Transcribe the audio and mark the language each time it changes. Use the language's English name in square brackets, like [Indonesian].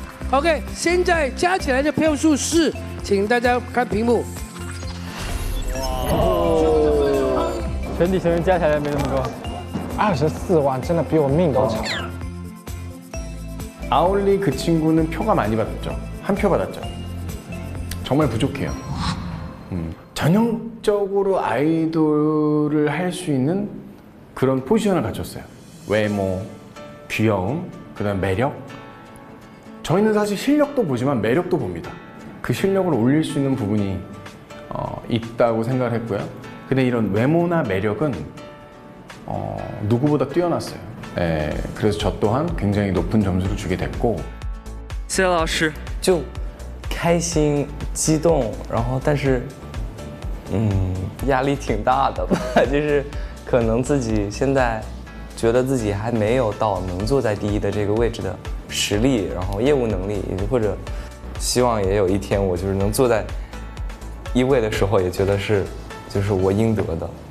[Chinese] OK， 现在加起来的票数是，请大家看屏幕。全体成员加起来没那么多，24万，真的比我命都长。 [Korean] 아올리 그 친구는 표가 많이 받았죠. 1표 받았죠. 정말 부족해요. 전형적으로 아이돌을 할 수 있는 그런 포지션을 갖췄어요. 외모, 귀여움, 그다음 매력. 저희는 사실 실력도 보지만 매력도 봅니다. 그 실력을 올릴 수 있는 부분이 있다고 생각을 했고요. 근데 이런 외모나 매력은 누구보다 뛰어났어요. 네, 그래서 저 또한 굉장히 높은 점수를 주게 됐고. [Chinese] 谢谢老师，就开心、激动，然后但是，压力挺大的吧，就是可能自己现在觉得自己还没有到能坐在第一的这个位置的实力，然後業務能力，或者希望也有一天我就是能坐在1位的時候，也覺得是就是我應得的。